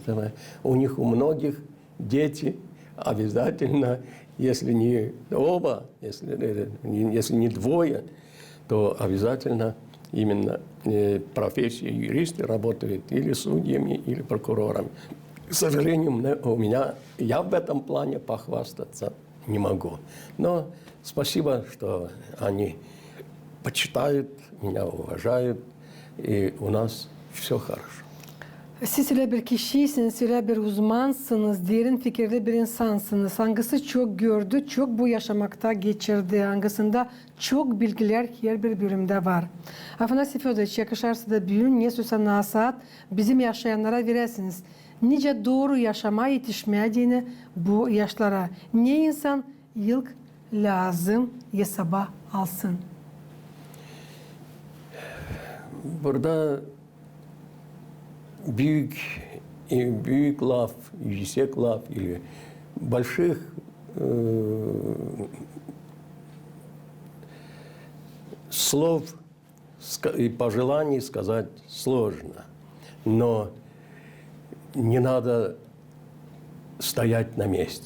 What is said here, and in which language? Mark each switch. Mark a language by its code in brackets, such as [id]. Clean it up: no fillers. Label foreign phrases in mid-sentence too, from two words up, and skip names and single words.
[ru] У них у многих дети обязательно, если не оба, если не двое, то обязательно именно профессия юриста работает или судьями, или прокурорами. К сожалению, я в этом плане похвастаться не могу. Но спасибо, что они почитают, меня уважают, и у нас все хорошо. [gag] Siz öyle bir kişiysiniz, öyle bir uzmansınız, derin fikirli bir insansınız. Hangisi çok gördü, çok bu yaşamakta geçirdi. Hangisinde çok bilgiler her bir bölümde var. Afanasy Fedorovich, yakışarsa da büyün, ne söylese nasihat bizim yaşayanlara veresiniz. Nice doğru yaşama yetişmediğini bu yaşlara. Ne insan ilk lazım hesaba alsın. Burada büyük laf, yüksek laf [ru] или больших слов и пожеланий сказать сложно. Но не надо стоять на месте.